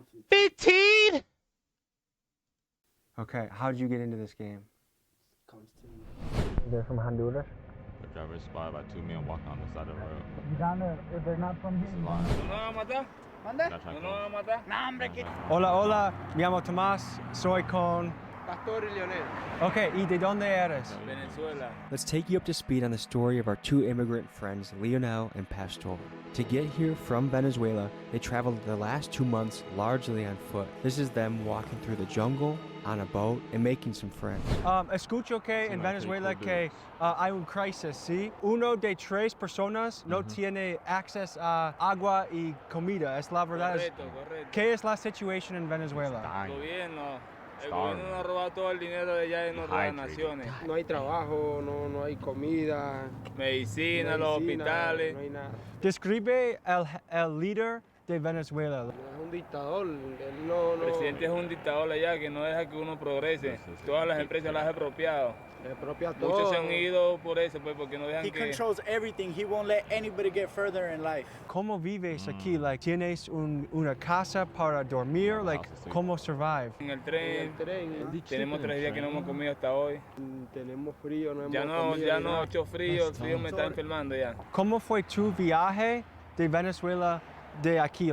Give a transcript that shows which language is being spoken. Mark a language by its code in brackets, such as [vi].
[en] 15! Okay, how did you get into this game? They're from Honduras? The driver is spotted by 2 men walking on the side of the road. You down there if they're not from here? [es] Hola, hola, me llamo Tomás, soy con... Pastor y Leonel. Okay, ¿y de dónde eres? Venezuela. [en] Let's take you up to speed on the story of our two immigrant friends, Leonel and Pastor. To get here from Venezuela, they traveled the last 2 months largely on foot. This is them walking through the jungle, on a boat, and making some friends. [es] Escucho que en Venezuela que hay un crisis, ¿sí? Uno de 3 personas no tiene acceso a agua y comida, es la verdad. Correcto, correcto. ¿Qué es la situación en Venezuela? El gobierno nos ha robado todo el dinero de allá en otras naciones. No hay trabajo, no hay comida, Medicina, los hospitales. no hay nada. Describe el líder de Venezuela. Es un dictador, él El presidente es un dictador allá que no deja que uno progrese. Todas las empresas las ha apropiado. Propia todo. Muchos se han ido por eso, pues, porque no dejan [en] He [es] que... [en] controls everything. He won't let anybody get further in life. [es] ¿Cómo vives aquí? Like, ¿tienes una casa para dormir? [en] Like, ¿cómo survive? [es] En el tren, tenemos 3 días que no hemos comido hasta hoy. Tenemos frío, no hemos Ya no, hecho frío, el frío me está enfermando ya. ¿Cómo fue tu viaje de Venezuela de aquí?